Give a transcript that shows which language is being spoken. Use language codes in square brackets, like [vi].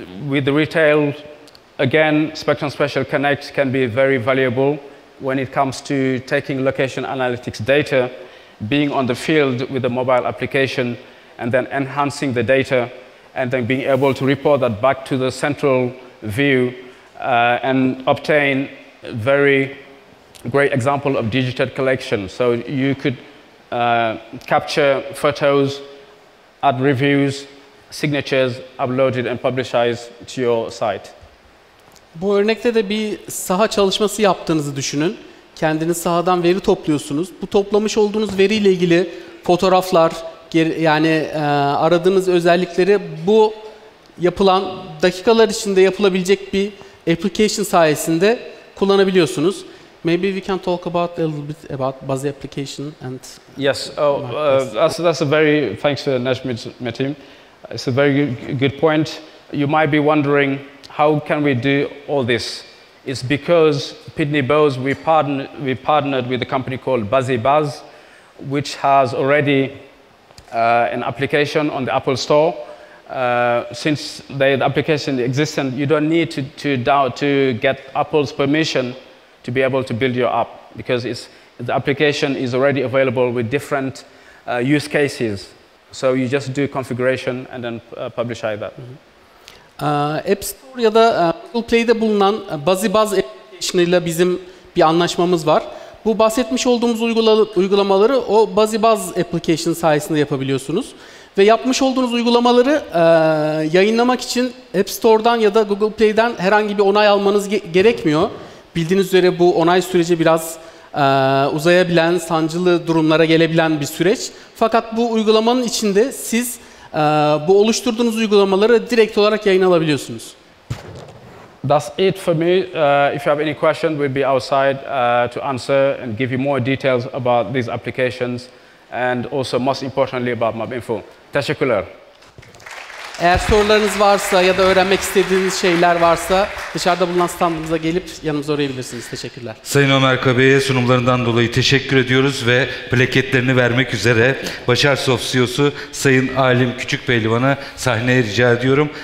[en] With the retail, again, Spectrum Special Connect can be very valuable when it comes to taking location analytics data, being on the field with a mobile application, and then enhancing the data, and then being able to report that back to the central view and obtain a very great example of digital collection. So you could capture photos, add reviews, signatures, upload it and publicize to your site. [tr] Bu örnekte de bir saha çalışması yaptığınızı düşünün. Kendiniz sahadan veri topluyorsunuz. Bu toplamış olduğunuz veriyle ilgili fotoğraflar, yani aradığınız özellikleri bu yapılan dakikalar içinde yapılabilecek bir application sayesinde kullanabiliyorsunuz. [en] Maybe we can talk about a little bit about Buzzy application and yes. That's a very thanks to Najm team. It's a very good point. You might be wondering how can we do all this? It's because Pitney Bowes we partnered with a company called Buzzy Buzz, which has already an application on the Apple Store. Since the application exists, and you don't need to get Apple's permission to be able to build your app, because the application is already available with different use cases. So you just do configuration and then publish that. [tr] App Store ya da Google Play'de bulunan Buzzy Buzz application ile bizim bir anlaşmamız var. Bu bahsetmiş olduğumuz uygulamaları o Buzzy Buzz application sayesinde yapabiliyorsunuz. Ve yapmış olduğunuz uygulamaları yayınlamak için App Store'dan ya da Google Play'den herhangi bir onay almanız gerekmiyor. Bildiğiniz üzere bu onay süreci biraz uzayabilen, sancılı durumlara gelebilen bir süreç. Fakat bu uygulamanın içinde siz bu oluşturduğunuz uygulamaları direkt olarak yayın alabiliyorsunuz. [en] That's it for me. If you have any question, we'll be outside to answer and give you more details about these applications and also most importantly about Mapinfo. [tr] Teşekkürler. Eğer sorularınız varsa ya da öğrenmek istediğiniz şeyler varsa dışarıda bulunan standımıza gelip yanımıza uğrayabilirsiniz. Teşekkürler. Sayın Oumar KEBE'ye sunumlarından dolayı teşekkür ediyoruz ve plaketlerini vermek üzere Başarsoft CEO'su Sayın Alim Küçükpehlivan'a sahneye rica ediyorum.